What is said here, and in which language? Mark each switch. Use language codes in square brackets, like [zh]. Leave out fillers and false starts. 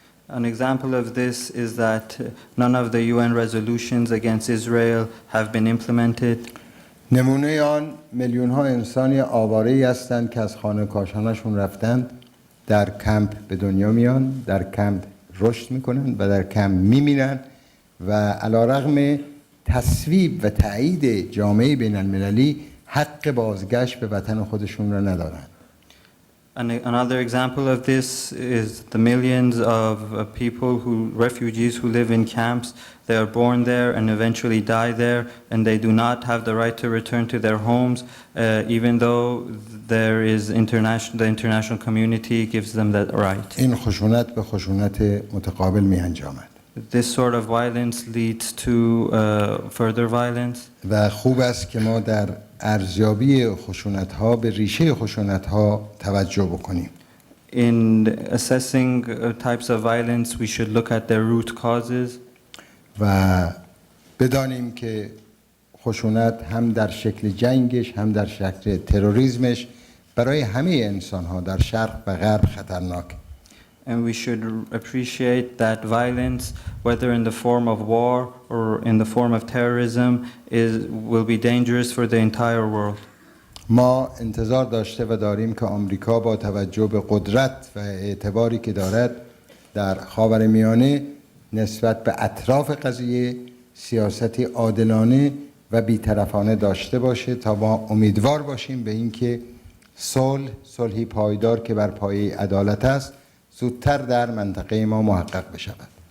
[en] An example of this is that none of the UN resolutions against Israel have been implemented. [fa] نمونه آن میلیون‌ها انسانی آواره‌ای هستند که از خانه کاشانه‌شون رفتند، در کمپ به دنیا میان، در کمپ رشد میکنن و در کمپ میمیرن و علیرغم تصویب و تایید جامعه بین المللی حق بازگشت به وطن خودشون را ندارند. [en] Another example of this is the millions of refugees who live in camps. They are born there and eventually die there, and they do not have the right to return to their homes, even though the international community gives them that right. [fa] این خشونت به خشونت متقابل می انجامد. [en] This sort of violence leads to further violence. [fa] و خوب است که ما در ارزیابی خشونت‌ها به ریشه خشونت‌ها توجه بکنیم. [en] In assessing types of violence, we should look at their root causes. [fa] و بدانیم که خشونت هم در شکل جنگش هم در شکل تروریسمش برای همه انسان‌ها در شرق و غرب خطرناک. [en] And we should appreciate that violence, whether in the form of war or in the form of terrorism, will be dangerous for the entire world. [fa] ما انتظار داشته و داریم که آمریکا با توجه به قدرت و اعتباری که دارد در خاورمیانه نسبت به اطراف قضیه سیاستی عادلانه و بی‌طرفانه داشته باشه تا ما امیدوار باشیم به اینکه صلحی پایدار که بر پایه عدالت است زودتر در منطقه ما محقق بشود.